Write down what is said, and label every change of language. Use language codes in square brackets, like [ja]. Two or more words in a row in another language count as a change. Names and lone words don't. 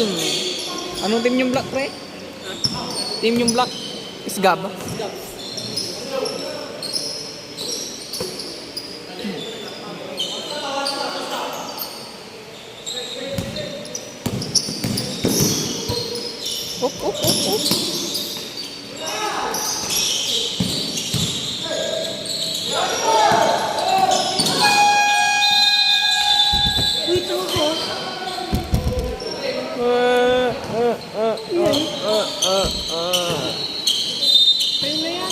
[tl] Anong team yung black, pre? Team yung black is Gab. Op, op, op, op. Wait ako. Ayun na yan.